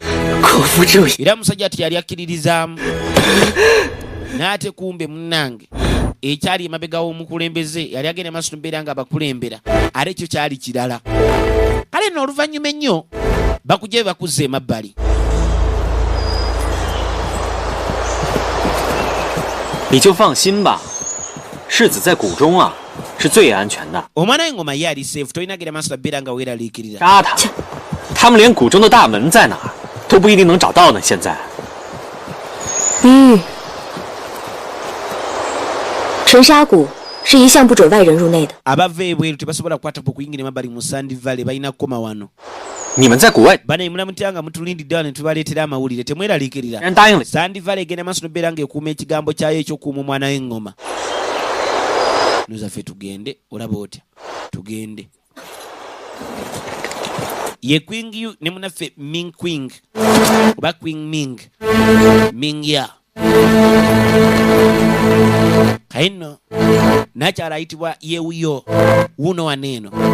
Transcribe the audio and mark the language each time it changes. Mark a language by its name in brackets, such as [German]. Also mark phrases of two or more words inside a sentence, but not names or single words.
[Chinese] 匡扶正义， [Ganda] era musajja teyali akkiririzaamu n'ate kumbe munnange ekyali emabega w'omukulembeze yali agenda maaso nobeera nga abakulembera ate ekyo kyali kirala kale nno oluvannyuma ennyo bakujja be bakuzza emabbali [Chinese] 你就放心吧，世子在谷中啊，是最安全的。 [Ganda] omwana w'engoma ye ali safe tolina genda maaso beera nga weeraliikirira. [Chinese] 杀他们连谷中的大门在哪儿都不一定能找到呢。现在，沉沙谷是一向不准外人入内的。 [Ganda] abava ebweru tebasobola kukwata ku kuyingira emabbali mu Sand Valley balina kukoma wano. [Chinese] 你们在谷外 [Ganda] bane mulamutya nga mutulindidde wano ne tubaleetera amawulire temweraliikirira. [Chinese] 人答应了， [Ganda] Sand Valley egenda maaso n'obeera ng'ekuuma ekigambo kyayo ekyokuuma omwana w'engoma. Nozaffe tugende olaba otya tugende. Ye Queen Yu ne munaffe Ming Queen oba Queen Ming Ming ya kaino nakyala ayitibwa Yewuyo wuno waneeno.